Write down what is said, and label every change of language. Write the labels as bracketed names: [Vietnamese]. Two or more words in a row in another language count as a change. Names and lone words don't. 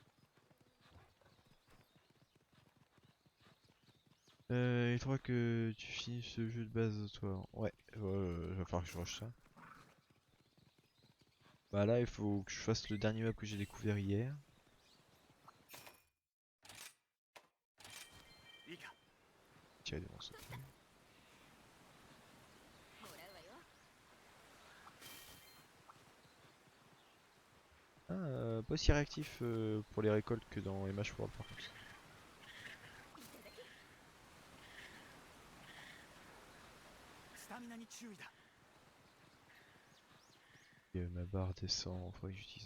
[French] Il faudra que tu finisses ce jeu de base toi. Ouais, va falloir que je rush ça. Bah là il faut que je fasse le dernier map que j'ai découvert hier. [Japanese] いいか [French] Tirer des monstres. [Japanese] もらうわよ [French] Ah, pas aussi réactif pour les récoltes que dans les Match World par contre. [Japanese] スタミナに注意だ [French] Et ma barre descend, faudrait que j'utilise.